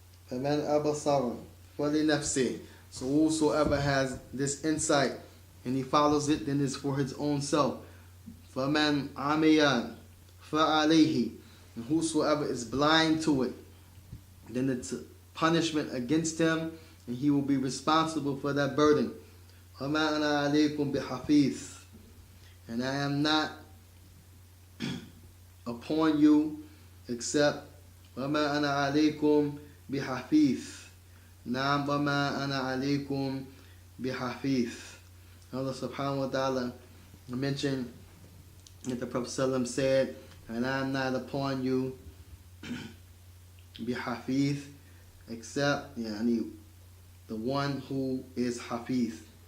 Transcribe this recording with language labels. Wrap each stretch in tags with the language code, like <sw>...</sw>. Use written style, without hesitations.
<ar>فَمَنْ أَبَصَرَ فَلِنَفْسِهِ,</ar> <en>so whosoever has this insight and he follows it, then it's for his own self.</en> <ar>فَمَنْ عَمِيَ فَعَلَيْهِ,</ar> <en>and whosoever is blind to it, then it's a punishment against him, and he will be responsible for that burden.</en> <ar>وَمَا أَنَا عَلَيْكُمْ بِحَفِيظٍ,</ar> <en>and I am not upon you except</en> <ar>وَمَا أَنَا عَلَيْكُمْ بِحَفِيظٍ. نعم وَمَا أَنَا عَلَيْكُمْ بِحَفِيظٍ.</ar> <en>Allah subhanahu wa ta'ala mentioned that the Prophet ﷺ said, and I am not upon you بِحَفِيظ, except the one who is Hafiz.</en>